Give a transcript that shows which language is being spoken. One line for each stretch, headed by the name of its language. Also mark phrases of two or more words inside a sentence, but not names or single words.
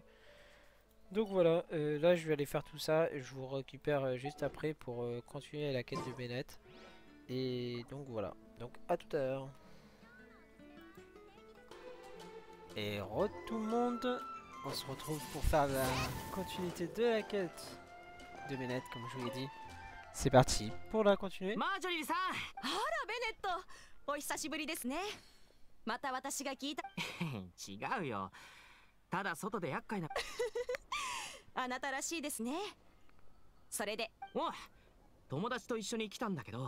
French: Donc voilà, là je vais aller faire tout ça, je vous récupère juste après pour continuer la quête de Bennett. Et donc voilà, donc à tout à l'heure. Et tout le monde, on se retrouve pour faire la continuité de la quête de Bennett comme je vous l'ai dit. C'est parti pour la continuer.
Japanese: マージョリーさん。あらベネット、お久しぶりですね。また私が聞いた。違うよ。ただ外で厄介な。あなたらしいですね。それで、おい、友達と一緒に来たんだけど。